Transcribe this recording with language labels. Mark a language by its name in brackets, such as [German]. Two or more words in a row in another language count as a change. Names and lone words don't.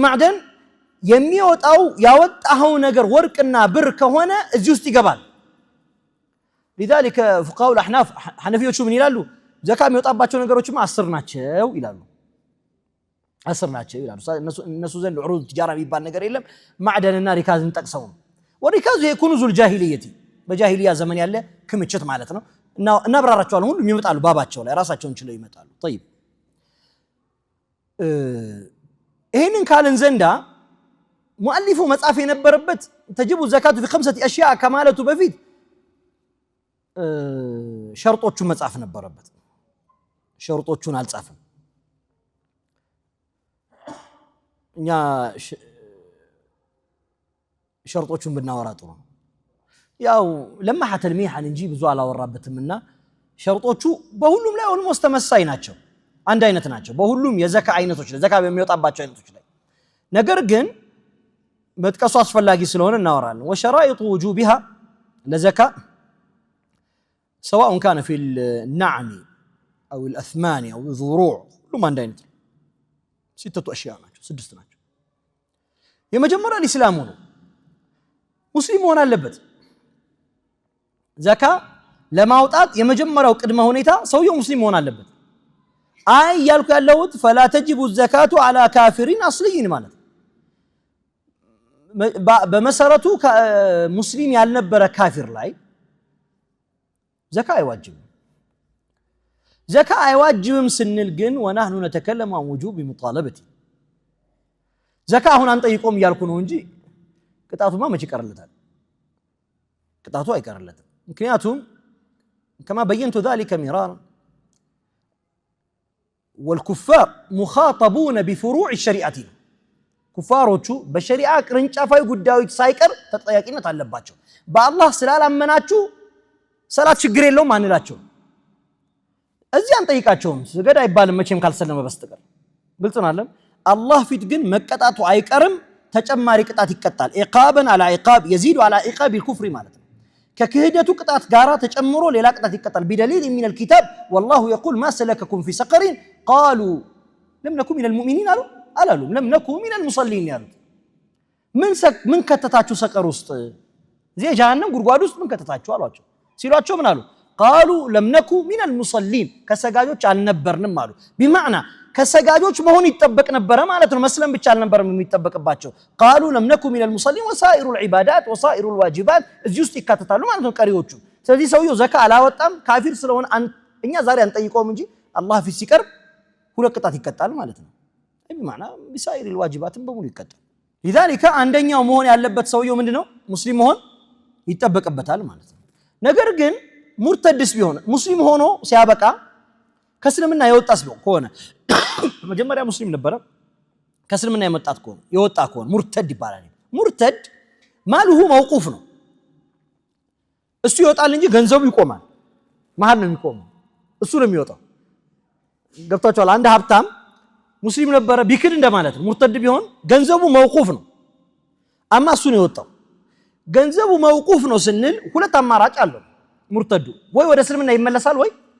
[Amharic] ማዕደን የሚወጣው ያወጣው ነገር ወርቅና ብር ከሆነ እዚህ ውስጥ ይገባል [Arabic] لذلك فقهاء الاحناف [Amharic] حنفيዎቹ ምን ይላሉ ዘካ የሚወጣባቸው ነገሮችማ 10 ናቸው ይላሉ 10 ናቸው ይላሉ እነሱ ዘንድ [Arabic] عروض التجارة [Amharic] የሚባል ነገር የለም ማዕደንና ሪካዝን ጠቅሰው ወሪካዝ የኩኑዙ الجاهليه በጃሂልያ ዘመን ያለ ክምችት ማለት ነው እና ብራራቸዋል ሁሉ ይመጣሉ ባባቸው ላይ ራሳቸውን ችለው ይመጣሉ طيب ይሄንን ካልን ዘንዳ ሙአሊፉ መጻፍ የነበረበት [Arabic] تجب زكاته في 5 اشياء [Amharic] ከማለቱ በፊት ሸርጦቹን መጻፍ ነበረበት ሸርጦቹን አልጻፈም እኛ ሸርጦቹን ብናወራ ጥሩ ያው [Arabic] لمحة تلميحا [Amharic] እንጂ ብዙ አላወራበትምና ሸርጦቹ በሁሉም ላይ ኦልሞስት ተመሳሳይ ናቸው አንድ አይነት ናቸው በሁሉም የዘካ አይነቶች ላይ ዘካ በሚወጣባቸው አይነቶች ላይ ነገር ግን መጥቀሱ አስፈላጊ ስለሆነ እናወራለን [Arabic] وشرائط وجوبها [Amharic] ለዘካ [Arabic] سواء كان في النعم او الاثمان او الذروع كلهم عند [Amharic] አይነት 6 اشياء ናቸው 6 ናቸው የመጀመሪያው እስላሙ ነው ሙስሊም ሆነ አለበት ዘካ ለማውጣት የመጀመሪያው ቅድመ ሁኔታ ሰውየው ሙስሊም ሆነ አለበት አይ ያልኩ ያለውት [Arabic] فلا تجب الزكاه على كافر اصلي [Amharic] ማለት በመሰረቱ ሙስሊም ያልነበረ ካፊር ላይ ዘካ አይዋጅብም ዘካ አይዋጅብም ስንል ግን [Arabic] ونحن نتكلم عن وجوب مطالبه [Amharic] ዘካ አሁን አንጠይቆም ያልኩ ነው እንጂ ቅጣቱማ መቼ ይቀርለታል ቅጣቱ አይቀርለትም ምክንያቱም [Arabic] كما بينت ذلك مرارا والكفار مخاطبون بفروع الشريعه [Amharic] ኩፋሮቹ በሸሪዓ ቅርንጫፋዊ ጉዳዮች ሳይቀር ተጠያቂነት አለባቸው በአላህ ስላላመናችሁ ሰላት ችግር የለውም አንላቸው እዚህ አንጠይቃቸውም ስገድ አይባልም መቼም ካልሰለመ በስተቀር ግልጽ ነው አይደል አላህ ፊት ግን መቀጣቱ አይቀርም ተጨማሪ ቅጣት ይቀጣል [Arabic] عقابا على عقاب يزيد على عقاب الكفر [Amharic] ማለት ነው ከክህደቱ ቅጣት ጋራ ተጨምሮ ሌላ ቅጣት ይቀጣል [Arabic] بدليل من الكتاب والله يقول ما سلككم في سقر قالوا لم نكن من المؤمنين [Amharic] አላሉም [Arabic] لم نكن من المصلين [Amharic] ያሉት ምን ከተታችሁ ሰቀር ውስጥ እዚህ ጀሃነም ጉርጓድ ውስጥ ምን ከተታችሁ አሏቸው ሲሏቸው ምን አሉ [Arabic] قالوا لم نكن من المصلين [Amharic] ከሰጋጆች አልነበርንም አሉ بمعنى ከሰጋጆች መሆን ይጠበቅ ነበር ማለት ነው መስለም ብቻ አልነበረም የሚጠበቅባቸው [Arabic] قالوا لم نكن من المصلين وسائر العبادات وسائر الواجبات [Amharic] እዚህ ውስጥ ይካተታሉ ማለት ነው ቀሪዎቹ ስለዚህ ሰውየው ዘካ አላወጣም ካፊር ስለሆነ እኛ ዛሬ አንጠይቀውም እንጂ አላህ ፊት ሲቀርብ ሁለት ቅጣት ይቀጣል ማለት ነው [Arabic] بمعنى بسائر الواجبات [Amharic] በሙሉ ይቀጣል لذلك አንደኛው መሆን ያለበት ሰውየው ምንድነው ሙስሊም መሆን ይጠበቅበታል ማለት ነው ነገር ግን ሙርተድስ ቢሆን ሙስሊም ሆኖ ሲያበቃ ከእስልምና የወጣስ ቢሆን ከሆነ መጀመሪያ ሙስሊም ነበረ ከእስልምና የወጣ ከሆነ ሙርተድ ይባላል ሙርተድ [Arabic] ماله موقوف [Amharic] ነው እሱ ይወጣል እንጂ ገንዘቡ ይቆማል መሃል ነው የሚቆመው እሱ ነው የሚወጣው ገብታችኋል አንድ ሀብታም ሙስሊም ነበረ ቢክድ እንደማለት ነው ሙርተድ ቢሆን ገንዘቡ መውቁፍ ነው አማ እሱ ነው የወጣው ገንዘቡ መውቁፍ ነው ስንል ሁለት አማራጭ አለው ሙርተዱ ወይ ወደ እስልምና ይመለሳል ወይ